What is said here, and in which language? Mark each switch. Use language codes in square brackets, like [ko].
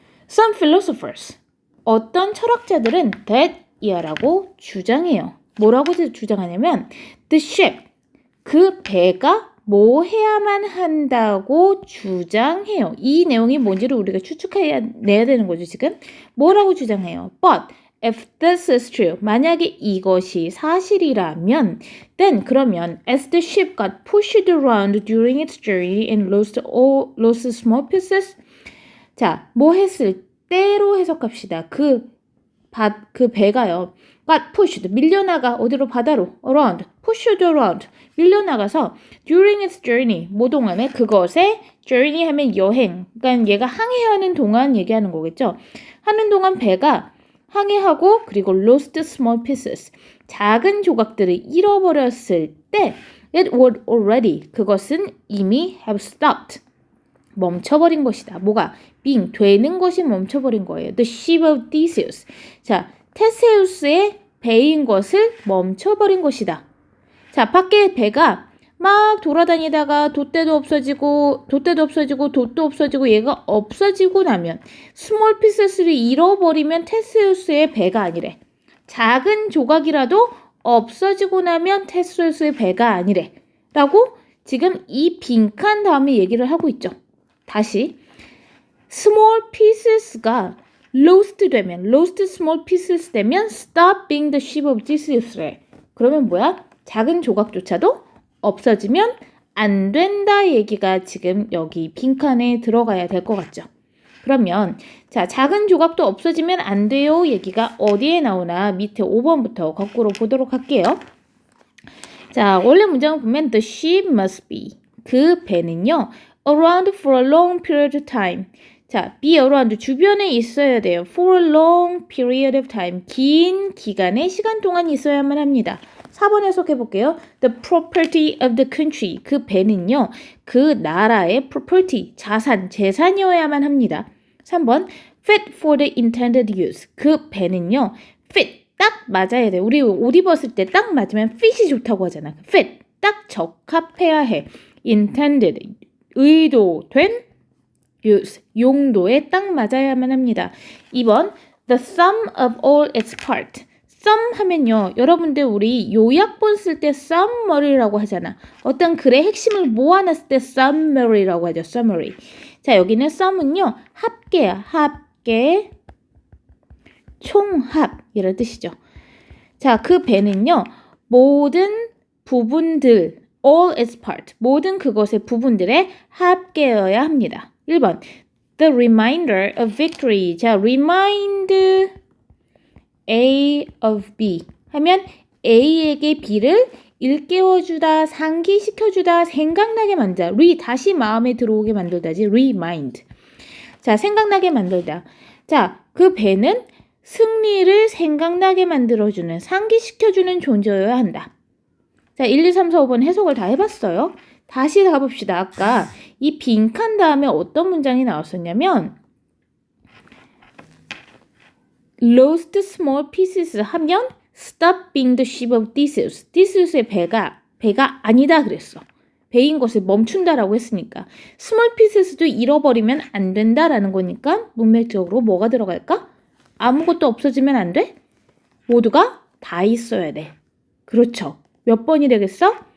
[en] Some philosophers [ko] 어떤 철학자들은 that 이하라고 주장해요. 뭐라고 주장하냐면 the ship, 그 배가 뭐 해야만 한다고 주장해요. 이 내용이 뭔지를 우리가 추측해내야 되는 거죠, 지금. 뭐라고 주장해요? [en] But if this is true, [ko] 만약에 이것이 사실이라면, [en] then 그러면 as the ship got pushed around during its journey and lost small pieces, [ko] 자, 뭐 했을 때로 해석합시다. 그 배가요. got pushed, 밀려나가 어디로 바다로 around, pushed around, 밀려나가서 during its journey, 뭐 동안에 그것에 journey 하면 여행, 그러니까 얘가 항해하는 동안 얘기하는 거겠죠. 하는 동안 배가 항해하고 그리고 lost small pieces, 작은 조각들을 잃어버렸을 때 [en] it would already, [ko] 그것은 이미 have stopped, 멈춰버린 것이다. 뭐가? being, 되는 것이 멈춰버린 거예요. [en] The ship of Theseus. [ko] 자, 테세우스의 배인 것을 멈춰버린 것이다. 자, 밖에 배가 막 돌아다니다가 돛대도 없어지고 돛도 없어지고 얘가 없어지고 나면 스몰 피스를 잃어버리면 테세우스의 배가 아니래. 작은 조각이라도 없어지고 나면 테세우스의 배가 아니래. 라고 지금 이 빈칸 다음에 얘기를 하고 있죠. [en] 다시 small pieces가 lost small pieces 되면 stop being the ship of Theseus래. [ko] 그러면 뭐야? 작은 조각조차도 없어지면 안 된다 얘기가 지금 여기 빈칸에 들어가야 될 것 같죠. 그러면 자, 작은 조각도 없어지면 안 돼요 얘기가 어디에 나오나 밑에 5번부터 거꾸로 보도록 할게요. 자, 원래 문장을 보면 [en] the ship must be, 그 배는요 around for a long period of time. [ko] 자, be around, 주변에 있어야 돼요. for a long period of time, 긴 기간의 시간 동안 있어야만 합니다. 4번 해석해 볼게요. [en] The property of the country, [ko] 그 배는요, 그 나라의 [en] property, 재산이어야만 합니다. [ko] 3번, fit for the intended use, 그 배는요, fit, 딱 맞아야 돼. 우리 옷 입었을 때 딱 맞으면 fit이 좋다고 하잖아. fit, 딱 적합해야 해. intended, 의도된 use, 용도에 딱 맞아야만 합니다. [en] 2번, the sum of all its part. [ko] sum 하면요, 여러분들 우리 요약본 쓸 때 summary라고 하잖아. 어떤 글의 핵심을 모아놨을 때 summary라고 하죠. summary. 자, 여기는 sum은요, 합계야. 합계, 총합 이런 뜻이죠. 자, 그 배는요, 모든 부분들, all its part, 모든 그것의 부분들의 합계여야 합니다. [en] 1번, the reminder of victory. [ko] 자, remind A of B 하면 A에게 B를 일깨워주다, 상기시켜주다, 생각나게 만들다. 다시 마음에 들어오게 만들다지. remind. 자, 생각나게 만들다. 자, 그 배는 승리를 생각나게 만들어주는, 상기시켜주는 존재여야 한다. 자, 1, 2, 3, 4, 5번 해석을 다 해봤어요. 다시 가봅시다. 아까 이 빈칸 다음에 어떤 문장이 나왔었냐면 [en] lost small pieces 하면 stop being the ship of Theseus. [ko] Theseus의 배가 아니다 그랬어. 배인 것을 멈춘다라고 했으니까 small pieces도 잃어버리면 안 된다라는 거니까 문맥적으로 뭐가 들어갈까? 아무것도 없어지면 안 돼? 모두가 다 있어야 돼. 그렇죠. 몇 번이 되겠어?